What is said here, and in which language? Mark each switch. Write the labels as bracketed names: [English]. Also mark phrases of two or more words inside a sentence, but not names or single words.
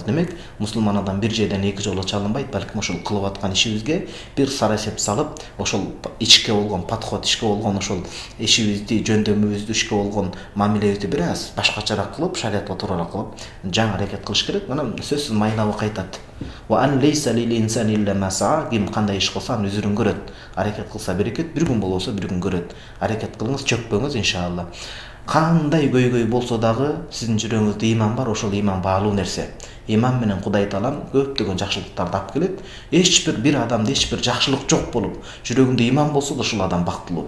[Kyrgyz] Демек, мусулман адам бир жерден эки жолго чалынбайт, балким ошол кылып аткан ишибизге бир сара эсеп салып, ошол ичке болгон подход, ичке болгон ошол ишибизди, жөндөмүбүздү, ишке болгон мамилебизди бир аз башкачараак кылып, шариатка туурараак кылып, жаңы аракет кылыш керек. Мына сөзсүз майнабы кайтат. [Arabic] وأن ليس للإنسان إلا ما سعى. [Kyrgyz] Ким кандай иш кылса өзүрүн көрөт. Аракет кылса берекет, бир күн болбосо бир күн көрөт. Аракет кылыңыз, чөкпөңүз иншалла. Кандай көйгөй болсо дагы сиздин жүрөгүңүздө иман бар, ошол иман баалуу нерсе. Иман менен Кудай Таалам көптөгөн жакшылыктарды алып келет. Эч бир адамда эч бир жакшылык жок болуп, жүрөгүндө иман болсо да ошол адам бактылуу.